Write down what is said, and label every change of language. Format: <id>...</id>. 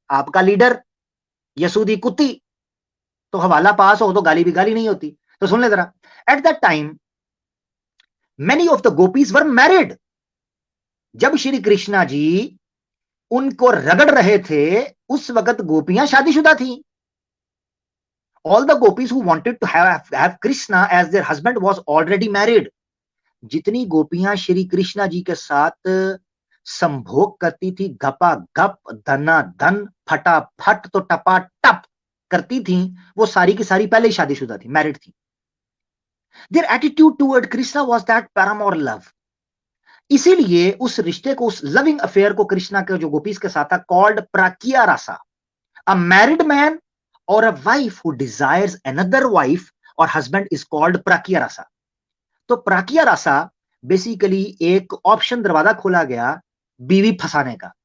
<hi>आपका लीडर यसूदी कुत्ती। तो हवाला पास हो तो गाली भी गाली नहीं होती। तो सुन ले जरा,</hi> <en>At that time many of the gopis were married.</en> <hi>जब श्री कृष्णा जी उनको रगड़ रहे थे, उस वक्त गोपियां शादीशुदा थी।</hi> <en>All the gopis who wanted to have Krishna as their husband was already married.</en> <hi>जितनी गोपियां श्री कृष्णा जी के साथ संभोग करती थी, गपा गप, धना धन, फटाफट तो टपा टप करती थी, वो सारी की सारी पहले ही शादीशुदा थी, मैरिड थी।</hi> <en>Their attitude toward Krishna was that paramour love.</en> <hi>इसीलिए उस रिश्ते को, उस लविंग अफेयर को कृष्णा के जो गोपीज के साथ था, called प्राकिया Rasa.</hi> <en>A married man और a wife who desires another wife और husband is called parakiya rasa.</en> <hi>तो प्राकिया रासा बेसिकली एक ऑप्शन दरवाजा खोला गया बीवी फंसाने का।</hi>